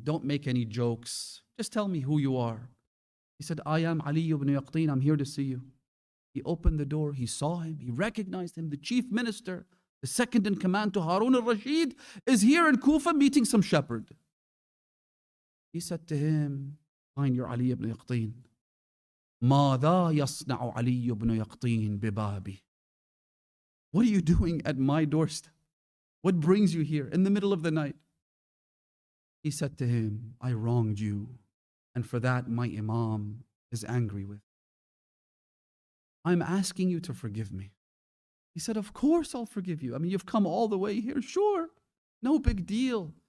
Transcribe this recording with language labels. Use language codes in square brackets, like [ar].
[en] Don't make any jokes. Just tell me who you are. He said, I am Ali ibn Yaqtin. I'm here to see you. He opened the door. He saw him. He recognized him. The chief minister, the second in command to Harun al-Rashid, is here in Kufa meeting some shepherd. He said to him, fine, you're Ali ibn Yaqtin. [ar] ماذا يصنع علي بن يقطين ببابي? [en] What are you doing at my doorstep? What brings you here in the middle of the night? He said to him, I wronged you, and for that my Imam is angry with. I'm asking you to forgive me. He said, of course I'll forgive you. I mean, you've come all the way here. Sure. No big deal.